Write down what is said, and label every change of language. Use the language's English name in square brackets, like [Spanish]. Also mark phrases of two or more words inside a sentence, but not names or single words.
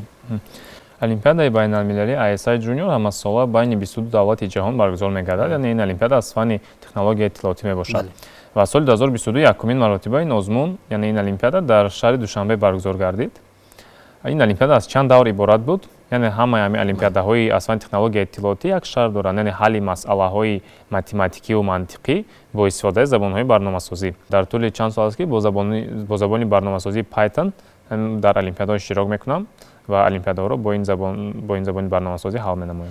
[Tajik] олимпиадаи байналмилалии ISI Junior ҳамасола байни 22 давлати ҷаҳон баргузор мегардад, яъне ин олимпиада аз фанни технологияи иттилоотӣ мебошад. ва соли 2022 якумин маротиба ин озмун, яъне ин олимпиада дар шаҳри Душанбе баргузор гардид. ин олимпиада аз чанд давр иборат буд. [Persian] یعنی همه المپیادهای اسفند تکنولوژی اطلاعاتی یک شرط دارند، یعنی حل مسئله‌های متماتیکی و منطقی با استفاده از زبان‌های برنامه‌سازی. در طول چند سال است که با زبان برنامه‌سازی پایتون در المپیادها اشتراک میکنم و المپیادها رو با این زبان برنامه‌سازی حل می‌نمایم.